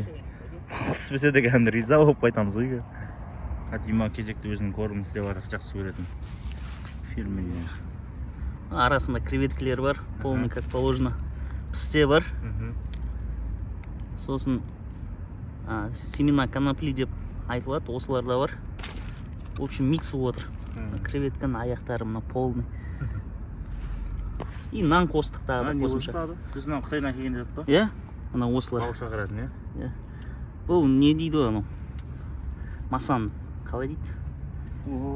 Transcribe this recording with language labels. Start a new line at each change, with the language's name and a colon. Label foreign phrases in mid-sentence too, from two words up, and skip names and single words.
Kazakh: Түспесе де кәдімгі риза болып қайтамыз ғой. Дима кезекті өзінің көргім істеп жатыр, жақсы көретін фильміне. Арасында креветкілер бар,
Russian: полный как положено.
Kazakh: Пісте бар. Сосын
Russian: семена конопли
Kazakh: деп айтылады, осыларда бар.
Russian: В общем,
Kazakh: микс болып отыр. Креветканың аяқтары мына полный. И нан қостық тағы да қосымша. Біз мына Қытайдан келген деді ба? Иә, мына осылар. Балық шақыратын, иә? Бұл не дейді анау? Масан қалай дейді?